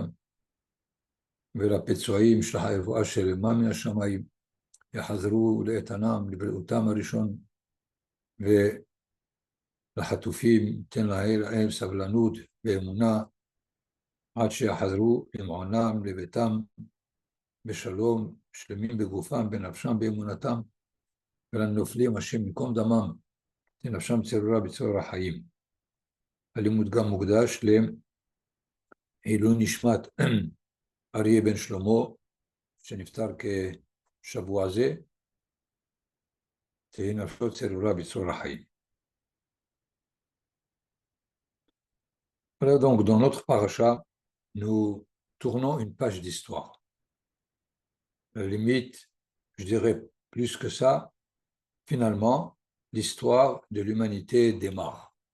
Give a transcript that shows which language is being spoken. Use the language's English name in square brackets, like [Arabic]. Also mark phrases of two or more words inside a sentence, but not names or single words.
[Hebrew] ולפצועים שלחה רפואה שלמה מן השמיים, יחזרו לאיתנם, לבריאותם הראשון, ולחטופים תן להם סבלנות ואמונה, עד שיחזרו למעונם, לביתם, בשלום, שלמים בגופם, בנפשם, באמונתם, ולנופלים השם במקום דמם, תנפשם צרורה בצרור החיים. הלימוד גם מוקדש לעילוי נשמת אריה בן שלמה, שנפטר כשבוע זה, תהי נפשו צרורה בצרור החיים. [French] Alors donc, dans notre paracha, nous tournons une page d'histoire. La limite, je dirais plus que ça, finalement, l'histoire de l'humanité démarre.